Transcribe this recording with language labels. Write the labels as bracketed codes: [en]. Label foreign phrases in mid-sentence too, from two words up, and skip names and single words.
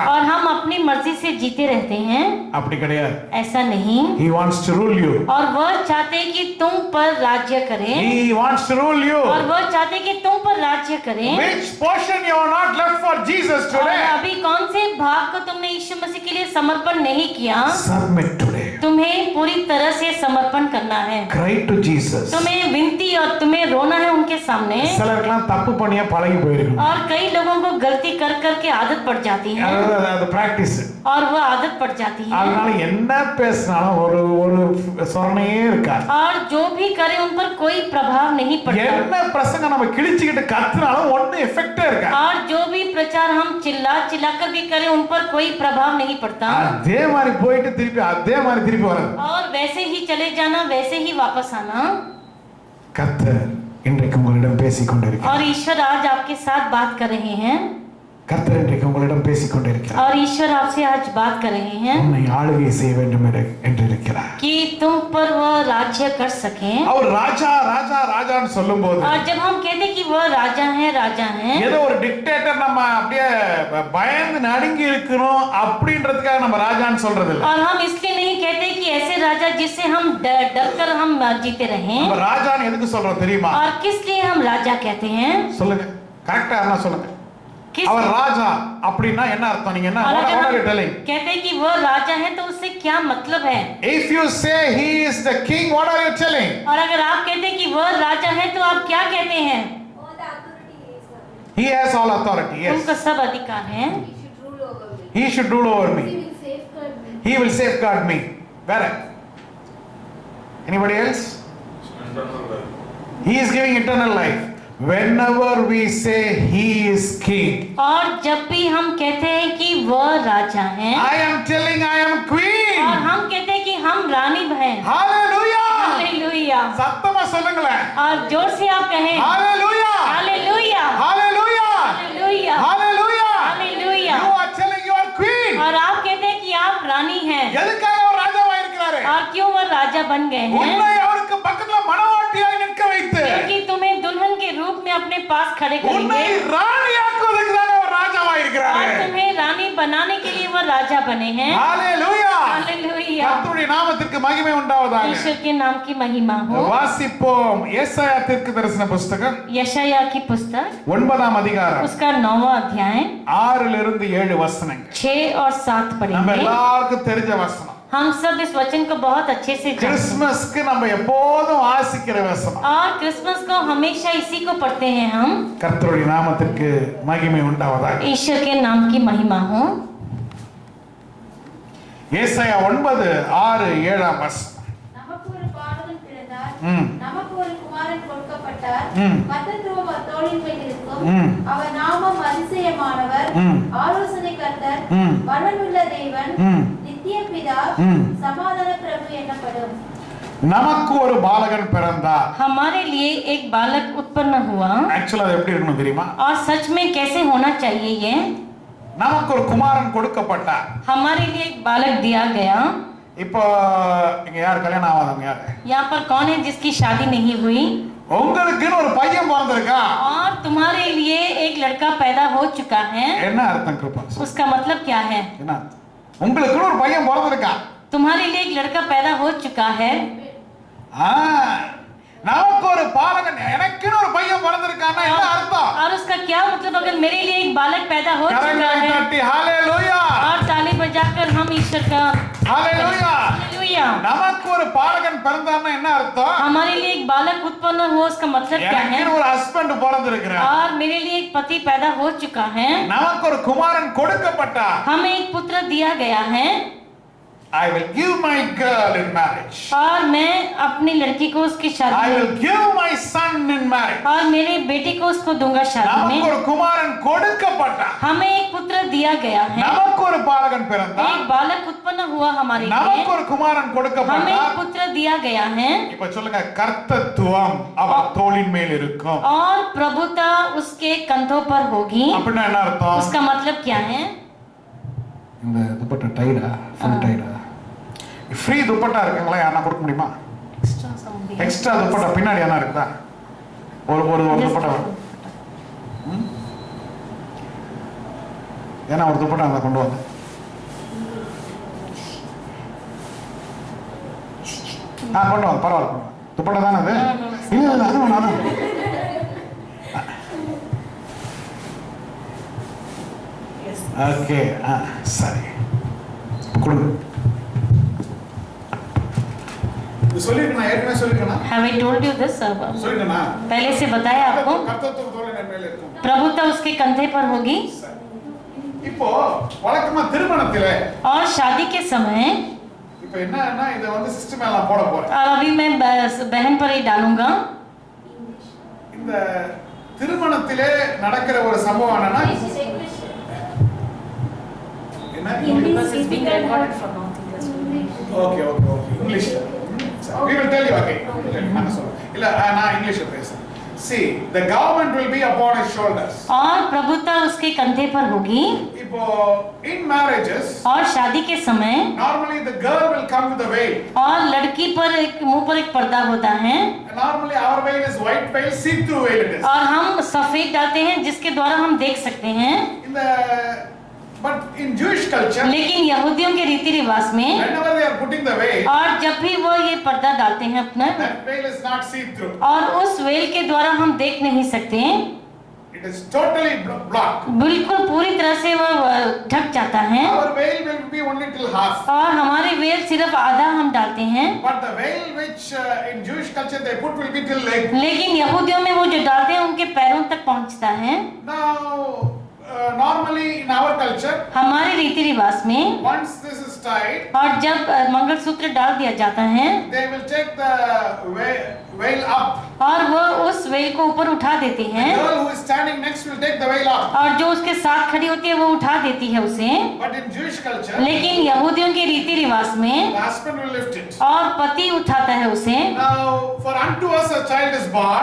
[hi] और हम अपनी मर्जी से जीते रहते हैं. [ta] அப்படி கிடையாது. [hi] ऐसा नहीं. [en] He wants to rule you. [hi] और वह चाहते हैं कि तुम पर राज्य करे. [en] He wants to rule you. [hi] और वह चाहते हैं कि तुम पर राज्य करे. [en] Which portion you are not left for Jesus [hi] और [en] today? [hi] अभी कौन से भाग को तुमने यीशु मसीह के लिए समर्पण नहीं किया? [en] Submit today. [hi] तुम्हें पूरी तरह से समर्पण करना है. [en] Cry to Jesus. [hi] तुम्हें विनती और तुम्हें रोना है उनके सामने. [ta] சிலருக்குலாம் தப்பு பண்ணியே பழகி போயிருக்கும். [hi] और कई लोगों को गलती कर करके आदत पड़ जाती है. [ta] அது பிராக்டிஸ். [hi] और वो आदत पड़ जाती है. [ta] அதனால என்ன பேசினாலும் ஒரு சொரணையே இருக்காது. [hi] और जो भी करे उन पर कोई प्रभाव नहीं पड़ता. [ta] என்ன பிரசங்கம் நம்ம கிழிச்சிக்கிட்டு கத்துனாலும் ஒண்ணும் எஃபெக்டே இருக்காது. [hi] और जो भी प्रचार हम चिल्ला कर भी करें उन पर कोई प्रभाव नहीं पड़ता. [ta] அதே மாதிரி போயிட்டு திருப்பி அதே மாதிரி திருப்பி வர்றது. [hi] और वैसे ही चले जाना वैसे ही वापस आना. [ta] கர்த்தர் இன்றைக்கு உங்களிடம் பேசிக் கொண்டிருக்கிறார். [hi] और ईश्वर आज आपके साथ बात कर रहे हैं. [ta] கர்த்தர் இன்றைக்கு உங்களிடம் பேசிக் கொண்டிருக்கிறார். [hi] और ईश्वर आपसे आज बात कर रहे हैं [ta] உன்னை ஆளுகை செய்ய வேண்டும் என்று இருக்கிறார். [hi] कि तुम पर वह राज्य कर सके. [ta] அவர் ராஜா ராஜா ராஜான்னு சொல்லும்போது [hi] और जब हम कहते कि वह राजा है [ta] ஏதோ ஒரு டிக்டேட்டர் நம்ம அப்படியே பயந்து நடுங்கி இருக்கணும் அப்படின்றதுக்காக நம்ம ராஜான்னு சொல்றது இல்ல. [hi] और हम इसलिए नहीं कहते कि ऐसे राजा जिससे हम डर कर हम जीते रहें. [ta] நம்ம ராஜான்னு எதுக்கு சொல்றோம் தெரியுமா? [hi] और किस लिए हम राजा कहते हैं? [ta] சொல்லுங்க, கரெக்டா என்ன சொல்லுங்க. [hi] किस [ta] அவர் ராஜா அப்படினா என்ன அர்த்தம்? நீங்க என்ன [hi] और अगर [en] what are you [hi] हम [en] telling? [hi] कहते हैं कि वह राजा है तो उससे क्या मतलब है? [en] If you say he is the king, what are you telling? [hi] और अगर आप कहते हैं कि वह राजा है तो आप क्या कहते हैं? [en] He has all authority. Yes. उनका सब अधिकार है. He should rule over me. He should rule over me. He will safeguard me. He will safeguard me. Where? Anybody else? He is giving eternal life. Whenever we say he is king, [hi] और जब भी हम कहते हैं कि वह राजा है [en] I am telling I am queen. [hi] और हम कहते हैं कि हम रानी हैं. [en] Hallelujah. [hi] हालेलुया. [ta] சத்தமா சொல்லுங்களேன். [hi] और जोर से आप कहें [en] Hallelujah. [hi] हालेलुया. [en] Hallelujah. [hi] हालेलुया. [en] Hallelujah. [hi] हालेलुया. [en] You are telling you are queen. [hi] और आप कहते हैं कि आप रानी हैं. [ta] எதுக்காக அவர் ராஜாவா இருக்கிறாரு? [hi] और क्यों वह राजा बन गए हैं? [ta] உன்னை அவருக்கு பக்கத்துல மணவாட்டியாய் நிற்க வைத்து [hi] क्योंकि तुम्हें दुल्हन के रूप में अपने पास खड़े [ta] உன்னை [hi] करेंगे [ta] ராணியாக்குவதற்கு தான் அவர் ராஜாவாய் [hi] और [ta] இருக்கிறாரு. [hi] तुम्हें रानी बनाने के लिए वह राजा बने हैं। [ta] ஹalleluya. [hi] हालेलुया। [ta] கர்த்தருடைய நாமத்திற்கு மகிமை உண்டாவதாக. [hi] ईश्वर के नाम की महिमा हो। [ta] வாசிப்போம் ஏசாயா தீர்க்கதரிசன புத்தகம் [hi] यशायाह की पुस्तक [ta] 9ஆம் அதிகாரம் [hi] उसका 9वां अध्याय [ta] 6 இருந்து 7 வசனங்கள். [hi] 6 और 7 [ta] நம்ம [hi] पढ़ेंगे। [ta] எல்லாருக்கும் தெரிஞ்ச வசனம். [hi] हम सब इस वचन को बहुत अच्छे से जानते हैं [ta] கிறிஸ்மஸ்க்கு நம்ம எப்போதும் வாசிக்கிற வசனம். [hi] और क्रिसमस को हमेशा इसी को पढ़ते हैं हम। [ta] கர்த்தருடைய நாமத்திற்கு மகிமை உண்டாவதாக. [hi] ईश्वर के नाम की महिमा हो। [ta] ஏசாயா 9:6-7 வசனம். நமக்கு ஒரு பாலகன் பிறந்தார், ம். நமக்கு ஒரு குமாரன் கொடுக்கப்பட்டார், ம். கர்த்தத்துவம் அவர் தோளின் மேல் இருக்கும். ம். அவர் நாமம் அதிசயமானவர், ம். ஆலோசனை கர்த்தர், ம். பலனுள்ள தேவன், ம். நித்திய பிதா, ம். சமாதான பிரபு என்னப்படும். நமக்கு ஒரு பாலகன் பிறந்தார். [hi] हमारे लिए एक बालक उत्पन्न हुआ [ta] ஆக்சுவலா அது எப்படி இருக்கணும் தெரியுமா? [hi] और सच में कैसे होना चाहिए ये? [ta] நமக்கு ஒரு குமாரன் கொடுக்கப்பட்டார். [hi] हमारे लिए एक बालक दिया गया। [ta] இப்போ இங்க யார் கல்யாணம் ஆகாதவங்க யாரு? [hi] यहाँ पर कौन है जिसकी शादी नहीं हुई? [ta] உங்களுக்குன்னு ஒரு பையன் பிறந்திருக்கா. [hi] और तुम्हारे लिए एक लड़का पैदा हो चुका है। [ta] என்ன அர்த்தம் கிருபா? [hi] उसका मतलब क्या है? [ta] என்ன அர்த்தம்? உங்களுக்குன்னு ஒரு பையன் பிறந்திருக்கா. [hi] तुम्हारे लिए एक लड़का पैदा हो चुका है। [ta] ஆ, நமக்கு ஒரு பாலகன், எனக்குன்னு ஒரு பையன் பிறந்திருக்கான்னா என்ன அர்த்தம்? [hi] और उसका क्या मतलब? अगर मेरे लिए एक बालक पैदा हो चुका [ta] கரங்களை [hi] है [ta] தட்டி ஹalleluya. [hi] और ताली बजाकर हम ईश्वर का [ta] ஹalleluya. [hi] हालेलुया। [ta] நமக்கு ஒரு பாலகன் பிறந்தான்னா என்ன அர்த்தம்? [hi] हमारे लिए एक बालक उत्पन्न हुआ, उसका मतलब क्या है? [ta] எனக்குன்னு ஒரு ஹஸ்பண்ட் பிறந்திருக்கிறார். [hi] और मेरे लिए एक पति पैदा हो चुका है। [ta] நமக்கு ஒரு குமாரன் கொடுக்கப்பட்டார். [hi] हमें एक पुत्र दिया गया है [en] I will give my girl in marriage. [hi] और मैं अपनी लड़की को उसकी [en] I [hi] शादी [en] will [hi] में [en] give my son in marriage. [hi] और मेरे बेटे को उसको दूंगा शादी [ta] நமக்கு [hi] में। [ta] ஒரு குமாரன் கொடுக்கப்பட்டார். [hi] हमें एक पुत्र दिया गया है। [ta] நமக்கு ஒரு பாலகன் பிறந்தார். [hi] एक बालक उत्पन्न हुआ हमारे लिए। [ta] நமக்கு ஒரு குமாரன் [hi] हमें एक [ta] கொடுக்கப்பட்டார். [hi] पुत्र दिया गया है [ta] இப்ப சொல்லுங்க, கர்த்தத்துவம் அவர் தோளின் மேல் இருக்கும். [hi] और प्रभुता उसके कंधों पर होगी। [ta] அப்படின்னா என்ன அர்த்தம்? [hi] उसका मतलब क्या है? [ta] இந்த துப்பட்டா டைடா, ஃபுல் டைடா, ஃப்ரீ துப்பட்டா இருக்குங்களா? யாரா கொடுக்க முடியுமா? எக்ஸ்ட்ரா துப்பட்டா பின்னாடி என்ன இருக்குதா? ஒரு ஒரு ஒரு துப்பட்டா வரும். ஏன்னா ஒரு துப்பட்டா அதை கொண்டு வந்து கொண்டு வாங்க, பரவாயில்ல, கொண்டு வாங்க. துப்பட்டா தானே அது? இல்லை இல்லை, அது வேணும், அது ஓகே. சரி, கொடுங்க. சொல்லிருக்கேன், ஏற்கனவே சொல்லிருக்கேன். [en] Have I told you this? [ta] சொல்லிட்டேனா? [hi] पहले से बताया आपको। [ta] கர்த்தத்துவம் தோளின் மேல் இருக்கும். [hi] प्रभुता उसके कंधे पर होगी। [ta] இப்போ வழக்கமா திருமணத்திலே [hi] और शादी के समय, [ta] இப்போ என்னன்னா இத வந்து சிஸ்டம் எல்லாம் போட போறேன். [hi] और अभी मैं बहन पर ही डालूंगा। [ta] இந்த திருமணத்திலே நடக்கிற ஒரு சம்பவம் என்னன்னா என்ன? [en] okay okay okay, English. We will tell you again. [ta] நான் சொல்றேன். இல்ல நான் இங்கிலீஷ்ல பேசுறேன். [en] See, the government will be upon his shoulders. [hi] और प्रभुता उसके कंधे पर होगी। [en] இப்போ in marriages [hi] और शादी के समय [en] normally the girl will come with a veil. [hi] और लड़की पर एक मुंह पर एक पर्दा होता है [en] Normally our veil is white veil, see through veil it is. [hi] और हम सफेद डालते हैं जिसके द्वारा हम देख सकते हैं। [en] In the but in Jewish culture, [hi] लेकिन यहूदियों के रीति रिवाज में [en] whenever they are putting the veil, [hi] और जब भी वो ये पर्दा डालते हैं अपना, [en] that veil is not see through. [hi] और उस वेल के द्वारा हम देख नहीं सकते, [en] It is totally blocked. [hi] बिल्कुल पूरी तरह से वो ढक जाता है। [en] Our veil will be only till half. [hi] और हमारे वेल सिर्फ आधा हम डालते हैं, [en] But the veil which in Jewish culture they put will be till leg. [hi] लेकिन यहूदियों में वो जो डालते हैं उनके पैरों तक पहुंचता है। [en] Now, normally in our culture, [hi] हमारे रीति रिवाज में [en] once this is tied, [hi] और जब मंगलसूत्र डाल दिया जाता है [en] they will take the veil up. [hi] और वो उस वेल को ऊपर उठा देते [en] The [hi] हैं, [en] girl who is standing next will take the veil up. [hi] और जो उसके साथ खड़ी होती है वो उठा देती है उसे। [en] But in Jewish culture, [hi] लेकिन यहूदियों के रीति रिवाज में [en] the husband will lift it. [hi] और पति उठाता है उसे। [en] Now, for unto us a child is born,